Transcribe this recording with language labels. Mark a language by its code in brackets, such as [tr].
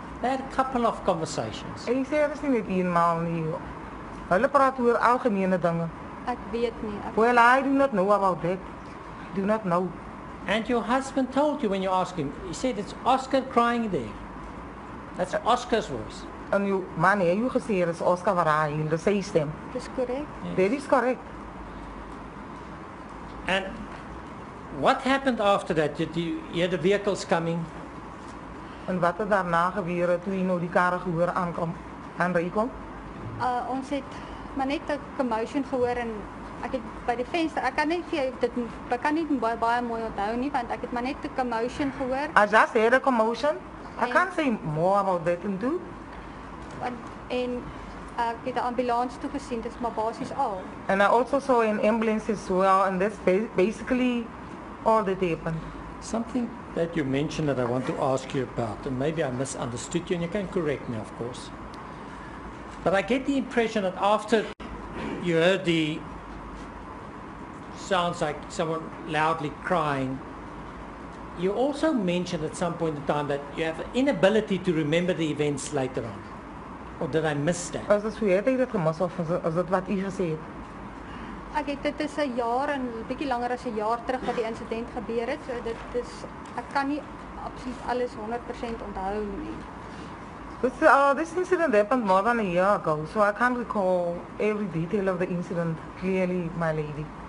[en] They had a couple of conversations. [af] En ek sê dit is nie net eenmaal nie. Hulle praat oor algemene dinge. Ek weet nie. [en] Well, I do not know about that. Do not know. And your husband told you when you asked him, he said it's Oscar crying there. That's Oscar's voice. [af] En jou man het jou gesê dit is Oscar wat hy in die sy stem. Dis korrek. [en] That is correct. And what happened after that? Did you hear the vehicles coming? [af] En wat het daarna gebeur het toe jy nou die karre gehoor aanry kom? Ons het maar net 'n commotion gehoor en ek het by die venster, ek kan nie vir jou dit ek kan nie baie mooi onthou nie want ek het maar net 'n commotion gehoor [en] I just heard a commotion. I can't say more about that and do. [af] en ek het 'n ambulans toe gesien, dis maar basies al. [en] And I also saw an ambulance as well, and that's basically all that happened. Something that you mentioned that I want to ask you about, and maybe I misunderstood you, and you can correct me, of course. But I get the impression that after you heard the sounds like someone loudly crying, you also mentioned at some point in time that you have an inability to remember the events later on. Or did I miss that? [af] As dit het ek dit gemis of is dit wat u gesê het? Ek het dit is 'n jaar en 'n bietjie langer as 'n jaar terug wat die insident gebeur het. So dit is ek kan nie absoluut alles 100% onthou nie. [en] This incident happened more than a year ago, so I can't recall every detail of the incident clearly, my lady.